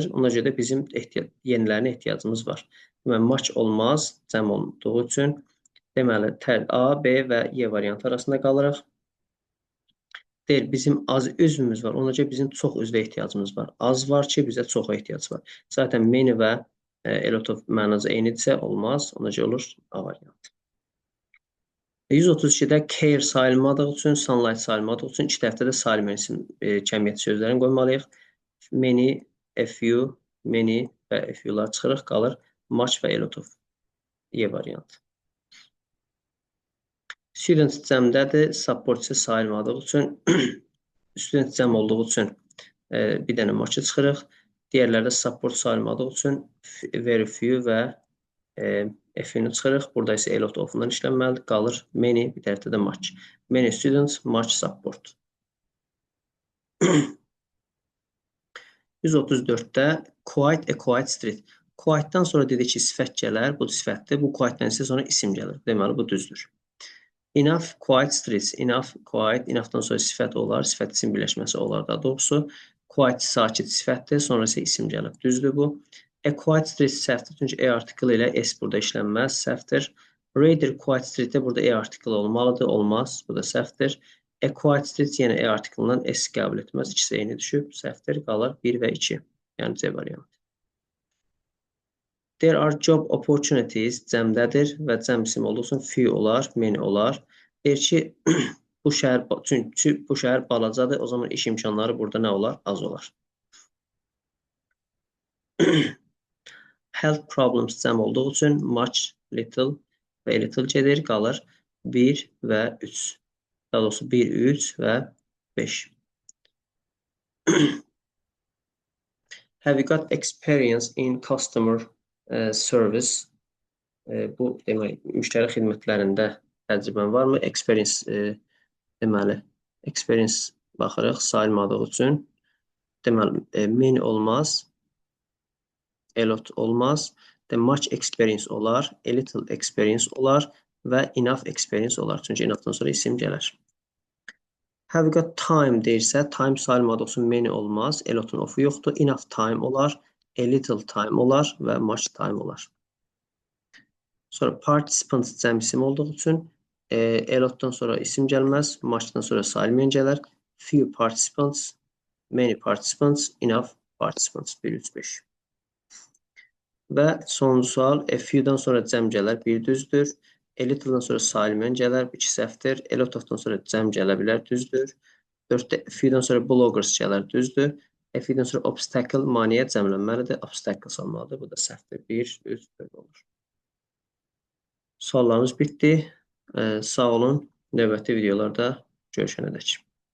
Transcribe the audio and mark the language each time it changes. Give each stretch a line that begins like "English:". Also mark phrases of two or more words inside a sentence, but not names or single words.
Azerbaijani: Ona görə bizim yenilərinə ehtiyacımız var. Deməli, much olmaz, cəm olduğu üçün. Deməli, A, B və Y variantı arasında qalırıq. Deyil, bizim az üzvümüz var. Ona görə bizim çox üzvə ehtiyacımız var. Az var ki, bizə çoxa ehtiyac var. Zaten many və
English: a lot of
Azerbaijani: mənası eynidirsə olmaz. Ona görə olur A variantı. 132-də care sayılmadığı üçün, sunlight sayılmadığı üçün iki tərəfdə də sayılmayan isim cəmiyyət sözlərini qoymalıyıq.
English: Many, a few, many
Azerbaijani: və
English: a few-
Azerbaijani: lar çıxırıq, qalır much və
English: a lot of.
Azerbaijani: E variantı. Student cəmdədir, support isə sayılmadığı üçün, student cəm olduğu üçün bir dənə much çıxırıq. Digərlərdə support sayılmadığı üçün
English: very few
Azerbaijani: və F-ni çıxırıq. Burada isə
English: a lot of-
Azerbaijani: dan işlənməlidir. Qalır many, bir tərəfdə də much.
English: Many students, much support. 134-də quite a quiet street.
Azerbaijani: Quiet-dan sonra dedik ki, sifət gələr. Bu sifətdir. Bu quiet-dən isə sonra isim gəlir. Deməli, bu düzdür.
English: Enough, quiet streets. Enough, quiet.
Azerbaijani: Enough-dan sonra sifət olar. Sifət isim birləşməsi olar da doğrusu. Quiet sakit sifətdir. Sonra isə isim gəlir. Düzdür bu.
English: A quiet street səhvdir.
Azerbaijani: Çünki A artiklı ilə S burada işlənməz. Səhvdir.
English: Rather quiet street-
Azerbaijani: də burada E artiklı olmalıdır. Olmaz. Bu da səhvdir.
English: A quiet street
Azerbaijani: yenə E artiklından S qəbul etməz. İkisi eyni düşüb. Səhvdir. Qalır 1 və 2. Yəni C variantı.
English: There are job opportunities
Azerbaijani: cəmdədir və cəm isim olduğu üçün few olar, many olar. Deyir ki, çünki bu şəhər balacadır, o zaman iş imkanları burada nə olar? Az olar.
English: Health problems
Azerbaijani: cəm olduğu üçün much, little və little gedir, qalır 1 və 3. Daha doğrusu 1, 3 və 5.
English: Have you got experience in customer service?
Azerbaijani: Bu demək, müştəri xidmətlərində təcrübən varmı? Experience deməli, experience baxırıq, sayılmadığı üçün. Deməli, many olmaz.
English: A lot
Azerbaijani: olmaz.
English: Much experience
Azerbaijani: olar,
English: a little experience
Azerbaijani: olar və
English: enough experience
Azerbaijani: olar. Çünki enough'dan sonra isim gələr.
English: Have you got time
Azerbaijani: deyirsə, time sayılmadığı üçün many olmaz,
English: a lot'un
Azerbaijani: of'u yoxdur.
English: Enough time
Azerbaijani: olar,
English: a little time
Azerbaijani: olar və
English: much time
Azerbaijani: olar. Sonra participants cəm isim olduğu üçün
English: a lot'dan
Azerbaijani: sonra isim gəlməz, much'dan sonra sayılmayan gələr.
English: Few participants, many participants, enough participants.
Azerbaijani: 1, 3, 5. Və sonuncu sual,
English: a few-
Azerbaijani: dan sonra cəm gələr, bir düzdür.
English: A little-
Azerbaijani: dan sonra sayılmayan gələr, 2 səhvdir.
English: A lot of-
Azerbaijani: dan sonra cəm gələ bilər, düzdür. 4-də
English: a few-
Azerbaijani: dan sonra bloggers gələr, düzdür.
English: A few-
Azerbaijani: dan sonra obstacle, maneə cəmlənməlidir, obstacles olmalıdır. Bu da səhvdir. 1, 3, 4 olur. Suallarımız bitdi. Sağ olun. Növbəti videolarda görüşənədək.